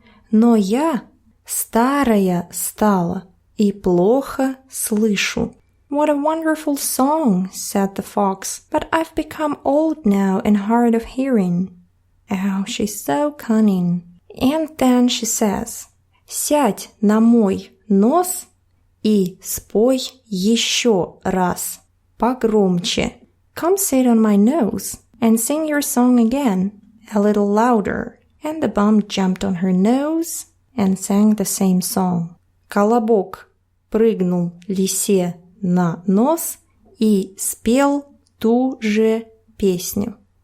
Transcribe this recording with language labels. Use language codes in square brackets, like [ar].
[ru] «Но я старая стала и плохо слышу». [en] What a wonderful song, said the fox, but I've become old now and hard of hearing. Oh, she's so cunning. And then she says, [ru] «Сядь на мой нос и спой еще раз, погромче». [en] Come sit on my nose and sing your song again, a little louder. And the bum jumped on her nose and sang the same song. [ru] Колобок прыгнул лисе на нос и спел ту же песню.